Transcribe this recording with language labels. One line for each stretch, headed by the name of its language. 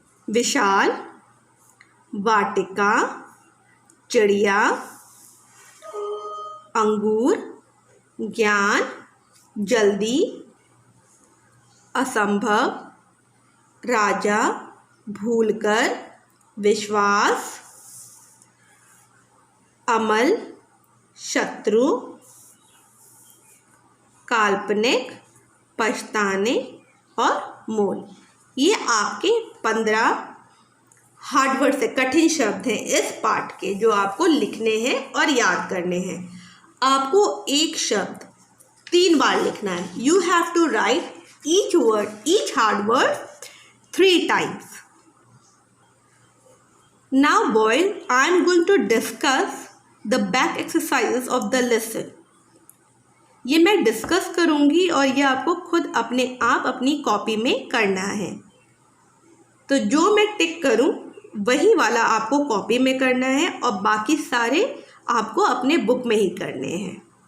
Hindi: विशाल, वाटिका, चिड़िया, अंगूर, ज्ञान, जल्दी, असंभव, राजा, भूलकर, विश्वास, अमल, शत्रु, काल्पनिक, पछताने और मोल। ये आपके 15 हार्ड वर्ड से कठिन शब्द हैं इस पाठ के, जो आपको लिखने हैं और याद करने हैं। आपको एक शब्द 3 बार लिखना है।
English: You have to write each word, each hard word 3 times. Now boys, I am going to discuss the back exercises of the lesson.
Hindi: ये मैं डिस्कस करूँगी और ये आपको खुद अपने आप अपनी कॉपी में करना है। तो जो मैं टिक करूँ वही वाला आपको कॉपी में करना है और बाकी सारे आपको अपने बुक में ही करने हैं।